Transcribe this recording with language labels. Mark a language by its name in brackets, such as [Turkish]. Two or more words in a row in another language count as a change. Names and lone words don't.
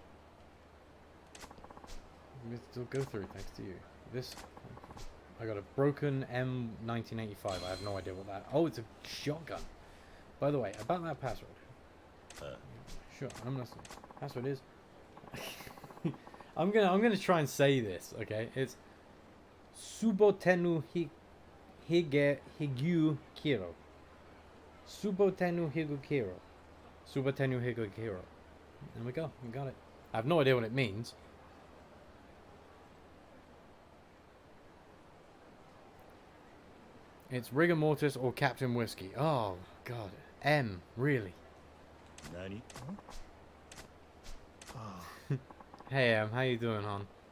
[English] It still go through thanks to you. This, I got a broken M1985. I have no idea what that. Oh, it's a shotgun. By the way, about that password. Sure, I'm listening. Password is. I'm gonna try and say this. Okay, it's Subotenu Higyu Kiro. Subotenu Higu Kiro. Subotenu Higu Kiro. There we go. We got it. I have no idea what it means. It's Rigor Mortis or Captain Whiskey. Oh, God. M. Really? Nani? Hey, how you doing, hon?